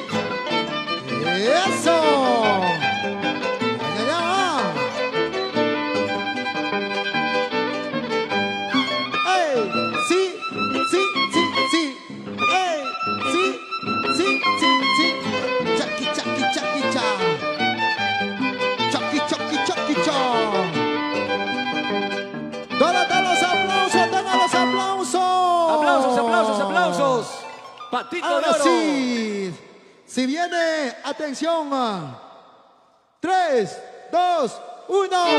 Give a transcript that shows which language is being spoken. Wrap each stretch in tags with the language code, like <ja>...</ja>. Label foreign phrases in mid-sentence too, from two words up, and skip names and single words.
<es>¡Eso! ¡Ya va! ¡Ey! ¡Sí! ¡Sí! ¡Sí! ¡Sí! ¡Ey! ¡Sí! ¡Sí! ¡Sí! ¡Sí! ¡Chaki, chaki, chaki, cha! ¡Chaki, chaki, chaki, cha! ¿Dónde están los aplausos? ¡Tengan los aplausos! ¡Aplausos, aplausos, aplausos! ¡Patito de Ahora Oro! sí, si viene, atención, 3, 2, 1.</es>